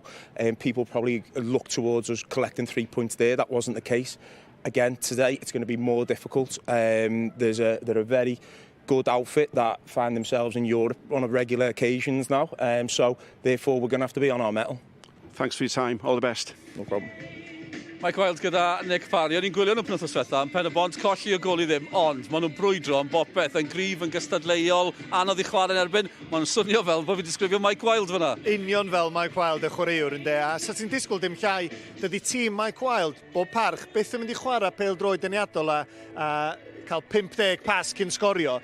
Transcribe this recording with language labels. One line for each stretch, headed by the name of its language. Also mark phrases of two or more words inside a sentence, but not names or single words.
English: People probably look towards us collecting 3 points there. That wasn't the case. Again, today it's going to be more difficult. They're a very good outfit that find themselves in Europe on a regular occasions now. So, therefore, we're going to have to be on our mettle. Thanks for your time. All the best. No problem.
Welsh: Michael Wilde gyda Nick Parry. O'n i'n gwylio nhw'n penwthnos diwetha, yn Pen y Bont colli y gol I ddim, ond maen nhw'n brwydro yn bopeth, yn gryf, yn gystadleuol, anodd I chwarae yn erbyn. Maen nhw'n swnio fel bod fi disgrifio Mike Wilde fyna. Union fel Mike Wilde y chwaraewr ynde, a sa ti'n disgwyl dim llai, dydy tîm Mike Wilde, bob parch, beth yn mynd I chwarae pêl-droed deniadol a cael 50 pas cyn sgorio.